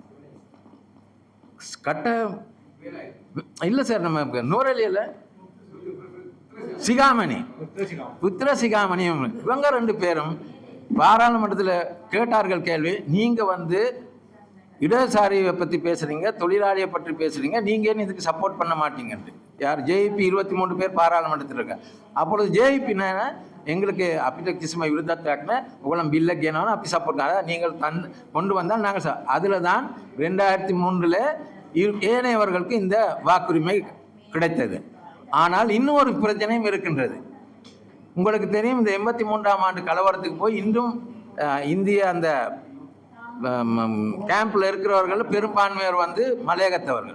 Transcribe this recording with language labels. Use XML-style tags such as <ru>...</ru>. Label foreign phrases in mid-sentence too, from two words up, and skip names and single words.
<ta>கட்ட இல்லை சார் நம்ம நூறலியில் சிகாமணி புத்திர சிகாமணியும் இவங்க 2 பேரும் பாராளுமன்றத்தில் கேட்டார்கள் கேள்வி, நீங்கள் வந்து இடதுசாரியை பற்றி பேசுகிறீங்க, தொழிலாளியை பற்றி பேசுகிறீங்க, நீங்கள் ஏன் இதுக்கு சப்போர்ட் பண்ண மாட்டீங்கன்ட்டு. யார் ஜேபி 23 பேர் பாராளுமன்றத்தில் இருக்க. அப்பொழுது ஜேபின்னா எங்களுக்கு</ta> <si>අපිට කිසිම විරුද්ධත්වයක් නැහැ, ඔයගොල්ලන් බිල්ල ගෙනවන අපි සපෝට් කරනවා,</si> <ta>நீங்கள் கொண்டு வந்தால் நாங்கள் அதில் தான் 2003 ஏனையவர்களுக்கு இந்த வாக்குரிமை கிடைத்தது. ஆனால் இன்னொரு பிரச்சனையும் இருக்கின்றது. உங்களுக்கு தெரியும், இந்த 83ஆம் ஆண்டு கலவரத்துக்கு போய் இன்றும் இந்திய அந்த கேம்பில் இருக்கிறவர்கள் பெரும்பான்மையர் வந்து மலையகத்தவர்கள்.</ta>